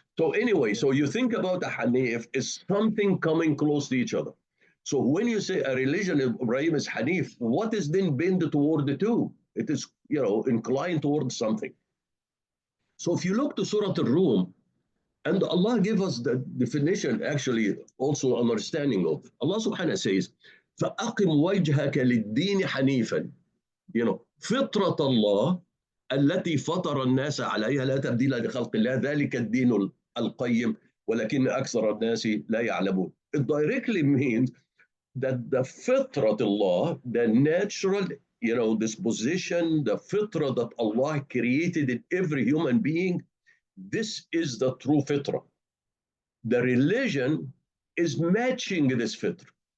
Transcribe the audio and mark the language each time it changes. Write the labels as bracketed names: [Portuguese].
[English] So anyway, so you think about a Hanif is something coming close to each other. So when you say a religion of Ibrahim is Hanif, what is then bend toward the two? It is, inclined towards something. So if you look to Surah Al-Rum, and Allah gave us the definition, actually, also understanding of. [Arabic] Allah subhanahu wa ta'ala says, فَأَقِمْ وَجْهَكَ لِلدِّينِ حَنِيفًا فِطْرَةَ اللَّهِ التي فطر الناس عليها لا تبديل لخلق الله ذلك الدين القيم ولكن أكثر الناس لا يعلمون. [English] It directly means that the fitrat Allah, the natural, disposition, the fitra that Allah created in every human being, this is the true fitra. The religion is matching this fitra.